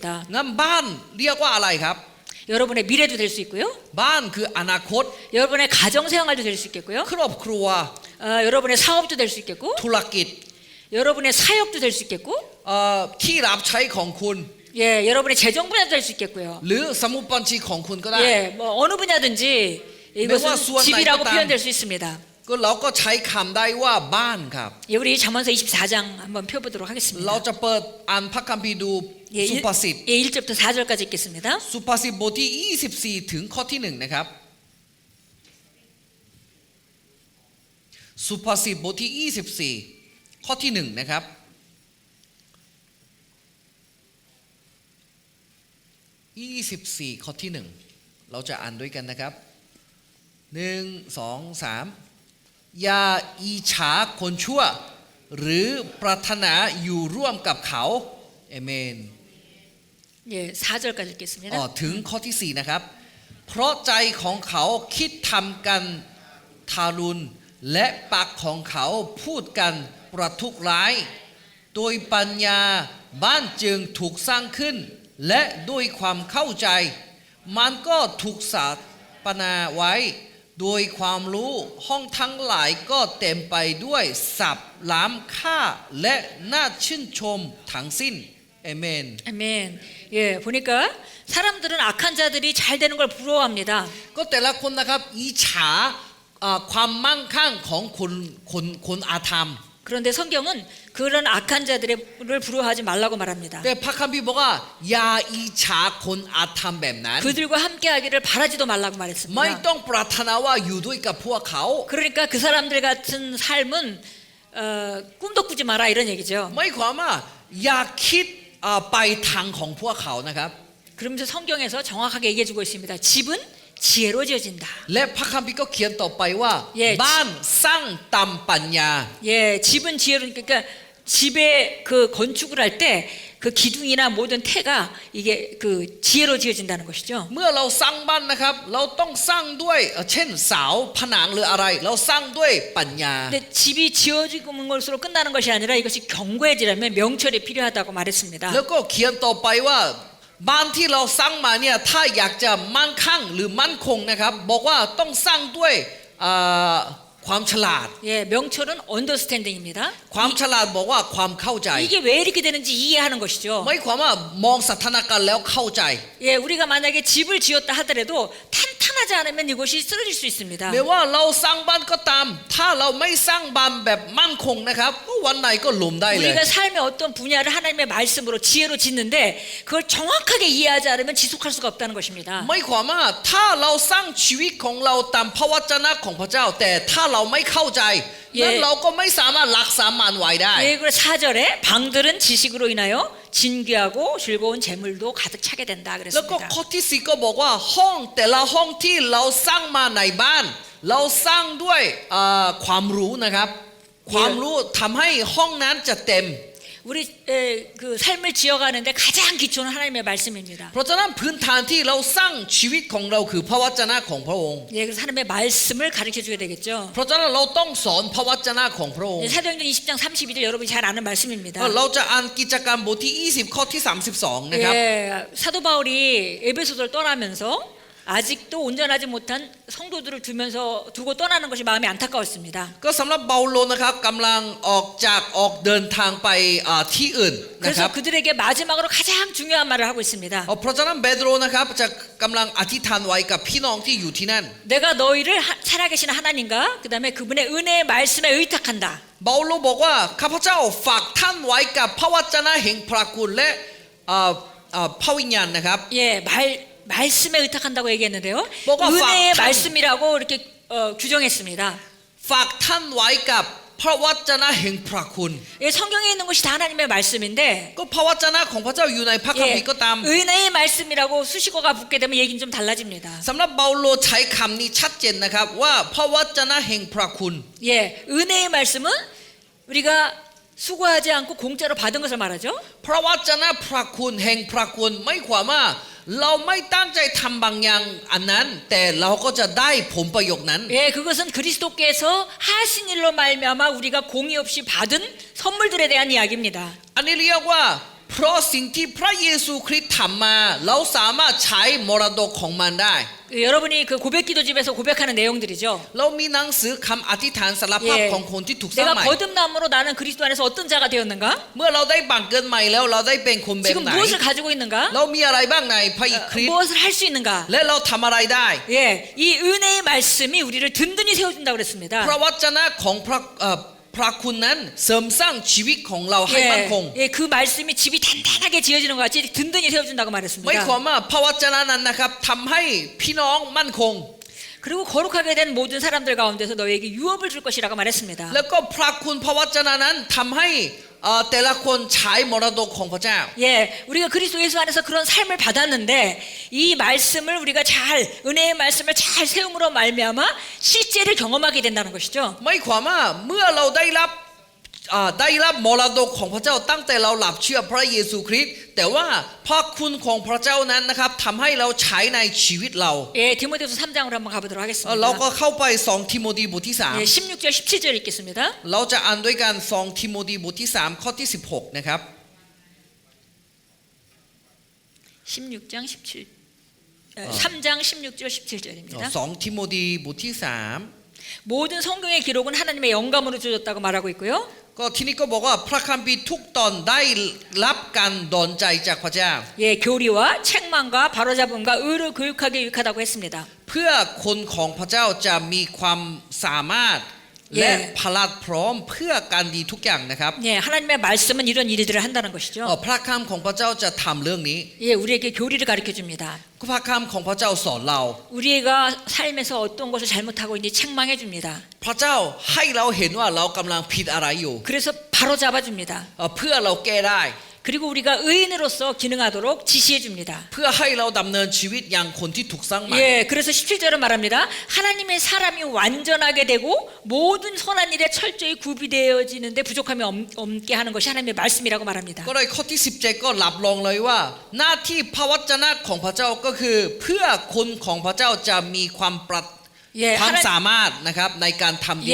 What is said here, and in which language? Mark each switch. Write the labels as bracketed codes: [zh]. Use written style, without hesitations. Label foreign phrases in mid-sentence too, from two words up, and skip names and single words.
[th] งั้นบ้านเรียกว่าอะไรครับ [ko] 여러분의 미래도 될 수 있고요. [th] บ้านคืออนาคต [ko] 여러분의 가정 생활도 될 수 있겠고요. [th] ครอบครัว [ko] 여러분의 사업도 될 수 있겠고, [th] ธุรกิจ [ko] 여러분의 사역도 될 수 있겠고, [th] ที่รับใช้ของคุณ [ko] 예, 여러분의 재정 분야도 될 수 있겠고요. [th] หรือสมุดบัญชีของคุณก็ได้ [ko] 예, 뭐 어느 분야든지 이것은 집이라고 표현될 수 있습니다. [th] ก็เราก็ใช้คำได้ว่าบ้านครับ [ko] 예, 우리 잠언서 24장 한번 펴보도록 [th] เรา [ko] 하겠습니다. [th] จะเปิดอ่านพระคัมภีร์ดู [ko] 예, [th] สุภาษิต [ko] 예, 1절부터 4절까지 읽겠습니다. [th] สุภาษิตบทที่24ถึงข้อที่1นะครับสุภาษิตบทที่24ข้อที่1นะครับ24ข้อที่1เราจะอ่านด้วยกันนะครับ1 2 3อย่าอิจฉาคนชั่วหรือปรารถนาอยู่ร่วมกับเขาเอเมน [ko] 예, 4절까지 읽겠습니다. [th] ถึงข้อที่4นะครับเพราะใจของเขาคิดทำกันทารุณและปากของเขาพูดกันประทุษร้ายโดยปัญญาบ้านจึงถูกสร้างขึ้นและด้วยความเข้าใจมันก็ถูกสถาปนาไว้โดยความรู้ห้องทั้งหลายก็เต็มไปด้วยศัพท์ล้ำค่าและน่าชื่นชมทั้งสิ้นเอเมน [ko] 아멘. 예, 보니까 사람들은 악한 자들이 잘 되는 걸 부러워합니다. [th] ก็แต่ละคนนะครับอิจฉาความมั่งคั่งของคนอาธรรม [ko] 그런데 성경은 그런 악한 자들을 부러워하지 말라고 말합니다. [th] แต่พระคัมภีร์บอกว่าอย่าอิจฉาคนอาธรรมแบบนั้น [ko] 그들과 함께하기를 바라지도 말라고 [th] ไม่ [ko] 말했습니다. [th] ต้องปรารถนาว่าอยู่ด้วยกับพวกเขา [ko] 그러니까 그 사람들 같은 삶은 꿈도 꾸지 마라 이런 얘기죠. [th] ไม่ความว่าอย่าคิดไปทางของพวกเขานะครับ [ko] 그러면서 성경에서 정확하게 얘기해주고 있습니다. 집은 지혜로 지어진다. [th] และพระคัมภีร์ก็เขียนต่อไปว่า [ko] 예 [th] บ้านสร้างตามปัญญา [ko] 예, 집은 지혜로 그러니까 집에 그 건축을 할 때 그 기둥이나 모든 태가 이게 그 지혜로 지어진다는 것이죠. [th] เมื่อเราสร้างบ้านนะครับเราต้องสร้างด้วยเช่นเสาผนังหรืออะไรเราสร้างด้วยปัญญา [ko] 근데 집이 지어지는 것으로 끝나는 것이 아니라 이것이 견고해지려면 명철이 필요하다고 말했습니다. [th] แล้วก็เขียนต่อไปว่าบ้านที่เราสร้างมาเนี่ยถ้าอยากจะมั่นคงหรือมั่นคงนะครับบอกว่าต้องสร้างด้วยความฉลาด [ko] 예, 명철은 언더스탠딩입니다. [th] ความฉลาดบอกว่าความเข้าใจ [ko] 이게 왜 이렇게 되는지 이해하는 것이죠. [th] ไม่ความว่ามองสถานการณ์แล้วเข้าใจ [ko] 예, 우리가 만약에 집을 지었다 하더라도 탄탄하지 않으면 이것이 쓰러질 수 있습니다. [th] ไม่ว่าเราสร้างบ้านก็ตามถ้าเราไม่สร้างบ้านแบบมั่นคงนะครับวันไหนก็ล้มได้เลย [ko] 우리가 삶의 어떤 분야를 하나님의 말씀으로 지혜로 짓는데 그걸 정확하게 이해하지 않으면 지속할 수가 없다는 것입니다. [th] ไม่ความว่าถ้าเราสร้างชีวิตของเราตามพระวจนะของพระเจ้าแต่ถ้าเราไม่เข้าใจนั้นเราก็ไม่สามารถรักษามันไว้ได้ [ko] 예, 그리고 4절에 방들은 지식으로 인하여 진귀하고 즐거운 재물도 가득 차게 된다 [th] แล้วก็ [ko] 그랬습니다. [th] ข้อที่สี่ก็บอกว่าห้องแต่ละห้องที่เราสร้างมาในบ้านเราสร้างด้วยความรู้นะครับความรู้ทำให้ห้องนั้นจะเต็ม [ko] 우리 그 삶을 지어가는데 가장 기초는 하나님의 말씀입니다. [th] เพราะฉะนั้นพื้นฐานที่เราสร้างชีวิตของเราคือพระวจนะของพระองค์ [ko] 예, 그래서 하나님의 말씀을 가르쳐 줘야 되겠죠. [th] เพราะฉะนั้นเราต้องสอนพระวจนะของพระองค์ [ko] 예, 사도행전 20장 32절 여러분이 잘 아는 말씀입니다. [th] เราจะอ่านกิจการบทที่20ข้อที่32นะครับ [ko] 예, 사도 바울이 에베소서를 떠나면서 아직도 온전하지 못한 성도들을 두고 떠나는 것이 마음이 안타까웠습니다. [th] ก็สำหรับเปาโลนะครับกำลังออกเดินทางไปที่อื่นนะค [ko] 그래서 [th] รับ [ko] 그들에게 마지막으로 가장 중요한 말을 하고 있습니다. [th] เพราะฉะนั้นเปโตรนะครับจะกำลังอธิษฐานไว้กับพี่น้องที่อยู่ที่นั่น [ko] 내가 너희를 살아계신 하나님과 그다음에 그분의 은혜의 말씀에 의탁한다. [th] เปาโลบอกว่าข้าพเจ้าฝากท่านไว้กับพระวจนะแห่งพระคุณและพระวิญญาณนะครับ [ko] 예, 말씀에 의탁한다고 얘기했는데요. 뭐가 은혜의 팍- 말씀이라고 이렇게 규정했습니다. [th] ฝากท่านไว้กับพระวจนะแห่งพระคุณ [ko] 예, 성경에 있는 것이 다 하나님의 말씀인데 [th] ก็พระวจนะของพระเจ้าอยู่ในพระคัมภี [ko] 예, [th] ร์ก็ตาม [ko] 은혜의 말씀이라고 수식어가 붙게 되면 얘기는 좀 달라집니다. [th] สำหรับเปาโลใช้คำนี้ชัดเจนนะครับว่าพระวจนะแห่งพระคุณ [ko] 예, 은혜의 말씀은 우리가 수고하지 않고 공짜로 받은 것을 말하죠. [th] พระวจนะพระคุณแห่งพระคุณไม่ความว่าเราไม่ตั้งใจทำบางอย่างอันนั้นแต่เราก็จะได้ผลประโยชน์นั้น [ko] 예, 그것은 그리스도께서 하신 일로 말미암아 우리가 공의 없이 받은 선물들에 대한 이야기입니다. [th] อันนี้เรียกว่าเพราะสิ่งที่พระเยซูคริสต์ทำมาเราสามารถใช้มรดกของมันได้ [ko] 여러분이 그 고백기도집에서 고백하는 내용들이죠. [th] เรามีหนังสือคำอธิษฐานสารภาพของคนที่ถูกสร้าง [ko] 내가 [th] ใหม่ [ko] 거듭남으로 나는 그리스도 안에서 어떤 자가 되었는가? [th] เมื่อเราได้บังเกิดใหม่แล้วเราได้เป็นคนแบบ [ko] 지금 [th] ไหน [ko] 무엇을 가지고 있는가? [th] เรามีอะไรบ้างในพระคริสต์ [ko] 무엇을 할 수 있는가? [th] และเราทำอะไรได้ [ko] 예, 이 은혜의 말씀이 우리를 든든히 세워준다고 그랬습니다. [th] พระวจนะของพระคุณนั้นเสริมสร้างชีวิตของเราให้มั่นคง [ko] 예, 그 말씀이 집이 단단하게 지어지는 것 같이 든든히 세워준다고 [th] ไม่ [ko] 말했습니다. [th] ความว่าพระวจนะนั้นนะครับทำให้พี่น้องมั่นคง [ko] 그리고 거룩하게 된 모든 사람들 가운데서 너에게 유업을 줄 것이라고 말했습니다. [th] แล้วก็พระคุณพระวจนะนั้นทำให้แต่ละคนใช้มรดกของพระเจ้า [ko] 예, 우리가 그리스도 예수 안에서 그런 삶을 받았는데 이 말씀을 우리가 잘 은혜의 말씀을 잘 세움으로 말미암아 실제를 경험하게 된다는 것이죠. [th] ไม่ความว่าเมื่อเราได้รับมรดกของพระเจ้าตั้งแต่เราหลับเชื่อพระเยซูคริสต์แต่ว่าพระคุณของพระเจ้านั้นนะครับทำให้เราใช้ในชีวิตเรา [ko] 예, 디모데후서 3장으로 한번 가보도록 하겠습니다. [th] เราก็เข้าไป2ทิโมธีบทที่ [ko] 예, 16절 17절 읽겠습니다. [th] 3 เราจะอ่านด้วยกัน2ทิโมธีบทที่3ข้อที่16นะครับ [ko] 16장 17 3장 16절 17절입니다. [th] 2 ทิโมธีบทที่3 [ko] 모든 성경의 기록은 하나님의 영감으로 주어졌다고 말하고 있고요. [th] ก็ที่นี่ก็บอกว่าพระคัมภีร์ทุกตอนได้รับการดลใจจากพระเจ้า [ko] 예, 교리와 책망과 바로잡음과 의를 교육하게 유익하다고 했습니다. [th] เพื่อคนของพระเจ้าจะมีความสามารถและพลัดพร้อมเพื่อการดีทุกอย่างนะครับ [ko] 예, 하나님의 말씀은 이런 일들을 한다는 것이죠. [th] พระคำของพระเจ้าจะทำเรื่องนี้ [ko] 예, 우리에게 교리를 가르쳐 줍니다. [th] พระคำของพระเจ้าสอนเรา [ko] 우리가 삶에서 어떤 것을 잘못하고 있는지 책망해 줍니다. [th] พระเจ้าให้เราเห็นว่าเรากำลังผิดอะไรอยู่ [ko] 그래서 바로 잡아 줍니다. [th] เพื่อเราแก้ได้ [ko] 그리고 우리가 의인으로서 기능하도록 지시해 줍니다. [th] เพื่อให้เราดำเนินชีวิตอย่างคนที่ถูกสร้างใหม่ [ko] 예, 그래서 17절은 말합니다. 하나님의 사람이 완전하게 되고 모든 선한 일에 철저히 구비되어지는데 부족함이 없게 하는 것이 하나님의 말씀이라고 말합니다. [th] ก็เลยข้อที่17ก็รับรองเลยว่าหน้าที่พระวจนะของพระเจ้าก็คือเพื่อคนของพระเจ้าจะมีความความสามารถนะครับในการทำดี